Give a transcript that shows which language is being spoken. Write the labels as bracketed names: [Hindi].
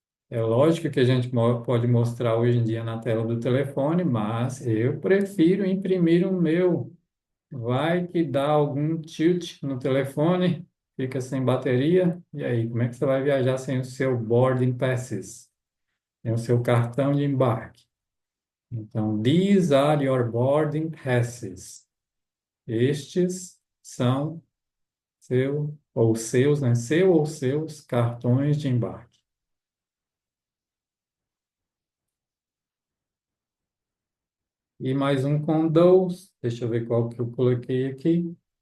[Portuguese] É lógico que a gente pode mostrar hoje em dia na tela do telefone, mas eu prefiro imprimir o meu. Vai que dá algum tilt no telefone, fica sem bateria, e aí, como é que você vai viajar sem o seu boarding passes? Sem o seu cartão de embarque? [English] Então, these are your boarding passes. [Portuguese] Estes são ou seus, né? Seu ou seus cartões de embarque. E mais um com those. Deixa eu ver qual que eu coloquei aqui.